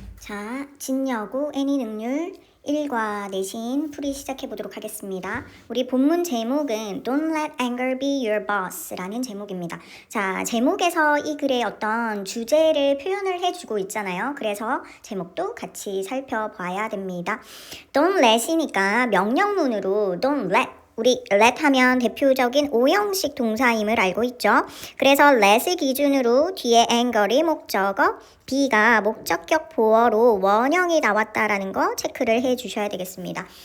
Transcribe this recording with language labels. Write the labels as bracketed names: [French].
[Korean] 자, 진여고 애니 능률 1과 내신 풀이 시작해 보도록 하겠습니다. 우리 본문 제목은 [English] Don't let anger be your boss [Korean] 라는 제목입니다. 자, 제목에서 이 글의 어떤 주제를 표현을 해주고 있잖아요. 그래서 제목도 같이 살펴봐야 됩니다. Don't let이니까 명령문으로 Don't let 우리 let 하면 대표적인 오형식 동사임을 알고 있죠. 그래서 let을 기준으로 뒤에 anger이 목적어, be가 목적격 보어로 원형이 나왔다라는 거 체크를 해 주셔야 되겠습니다.